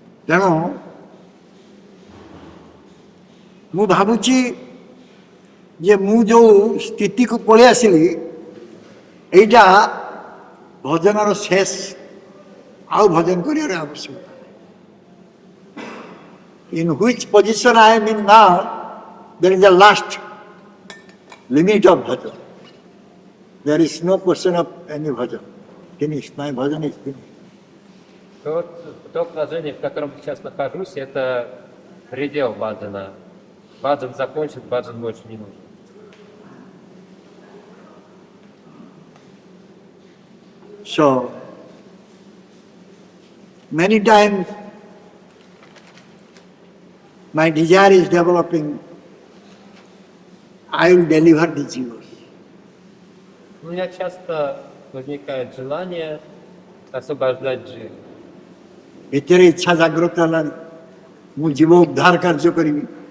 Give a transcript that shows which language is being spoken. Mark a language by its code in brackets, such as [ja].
[or] ତେଣୁ ମୁଁ ଭାବୁଛି ଯେ ମୁଁ ଯେଉଁ ସ୍ଥିତିକୁ ପଳେଇ ଆସିଲି ଏଇଟା ଭଜନର ଶେଷ, ଆଉ ଭଜନ କରିବାର ଆବଶ୍ୟକତା। [en] In which position I am in now, there is a last limit of bhajan. There is no question of any bhajan. Finished. My bhajan is finished. [ru] То положение, в котором сейчас нахожусь, это предел баджана. Баджан закончен, баджан больше не нужен. [en] So, many times my desire is developing, I will deliver the jivas. [ru] У меня часто возникает желание освобождать дживу. [or] ଭିତରେ ଇଚ୍ଛା ଜାଗ୍ରତ ହେଲାଣି, ମୁଁ ଜୀବ ଉଦ୍ଧାର କାର୍ଯ୍ୟ କରିବି।